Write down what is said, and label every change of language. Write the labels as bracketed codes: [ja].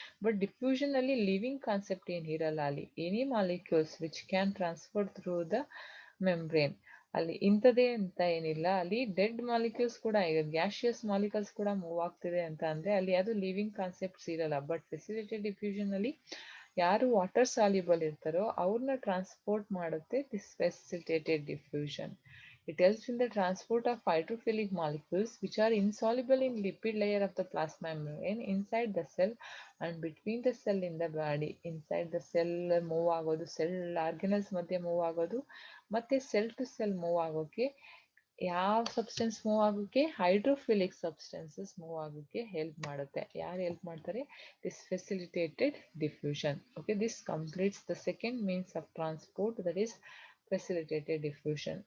[kn] But diffusion ಅಲ್ಲಿ living concept ಏನ್ ಇರಲ್ಲ. ಅಲ್ಲಿ [en] any molecules which can transfer through the membrane, [kn] ಅಲ್ಲಿ ಇಂಥದೇ ಅಂತ ಏನಿಲ್ಲ. ಅಲ್ಲಿ ಡೆಡ್ ಮಾಲಿಕ್ಯೂಲ್ಸ್ ಕೂಡ, ಈಗ ಗ್ಯಾಶಿಯಸ್ ಮಾಲಿಕ್ಯೂಲ್ಸ್ ಕೂಡ ಮೂವ್ ಆಗ್ತಿದೆ ಅಂತ ಅಂದ್ರೆ ಅಲ್ಲಿ ಅದು ಲಿವಿಂಗ್ ಕಾನ್ಸೆಪ್ಟ್ಸ್ ಇರಲ್ಲ. ಬಟ್ ಫೆಸಿಲಿಟೇಟೆಡ್ ಡಿಫ್ಯೂಷನ್ ಅಲ್ಲಿ ಯಾರು ವಾಟರ್ ಸಾಲ್ಯುಬಲ್ ಇರ್ತಾರೋ ಅವ್ರನ್ನ ಟ್ರಾನ್ಸ್ಪೋರ್ಟ್ ಮಾಡುತ್ತೆ [en] This facilitated diffusion. It helps in the transport of hydrophilic molecules which are insoluble in lipid layer of the plasma membrane inside the cell and between the cell in the body. Inside the cell [kn] move ಆಗೋದು, cell organelles ಮಧ್ಯೆ move ಆಗೋದು, ಮತ್ತೆ cell to sell move ಆಗೋಕೆ ಯಾವ substance move ಆಗೋಕೆ, hydrophilic substances move ಆಗೋಕೆ help ಮಾಡುತ್ತೆ. ಯಾರು ಹೆಲ್ಪ್ ಮಾಡ್ತಾರೆ? [en] This facilitated diffusion. Okay, this completes the second means of transport, that is facilitated diffusion.